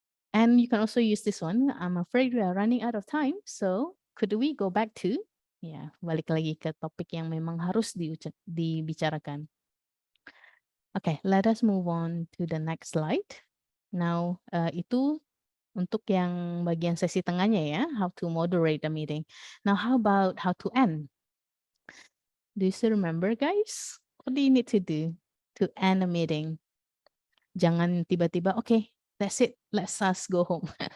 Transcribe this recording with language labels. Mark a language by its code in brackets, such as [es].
[en] And you can also use this one. I'm afraid we are running out of time, so could we go back to? [id] Ya, balik lagi ke topik yang memang harus dibicarakan. [en] Okay, let us move on to the next slide. [id] Now, itu untuk yang bagian sesi tengahnya ya, how to moderate the meeting. [en] Now, how about how to end? Do you still remember, guys? What do you need to do to end a meeting? Jangan tiba-tiba, okay, that's it, let's us go home.